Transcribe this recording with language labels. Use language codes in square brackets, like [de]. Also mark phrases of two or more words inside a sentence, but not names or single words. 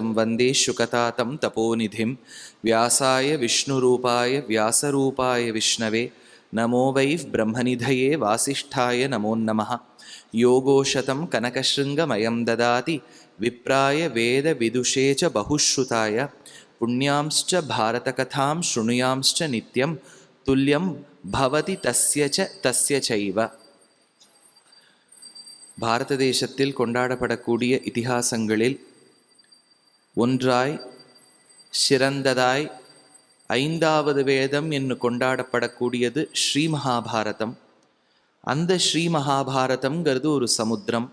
[sa] वन्दे शुकतातं तपोनिधिं व्यासाय विष्णुरूपाय व्यासरूपाय विष्णवे नमो वै ब्रह्मनिधये वासिष्ठाय नमो नमः योगोशतं कनकशृङ्गमयं ददाति विप्राय वेदविदुषे च बहुश्रुताय पुण्यांश्च भारतकथां शृणुयांश्च नित्यं तुल्यं भवति तस्य चैव. [ta] பாரத தேசத்தில் கொண்டாடப்படக்கூடிய இதிகாசங்களில் ஒன்றாய் சிறந்ததாய் ஐந்தாவது வேதம் என்று கொண்டாடப்படக்கூடியது ஸ்ரீ மகாபாரதம். அந்த ஸ்ரீ மகாபாரதம்ங்கிறது ஒரு சமுத்திரம்.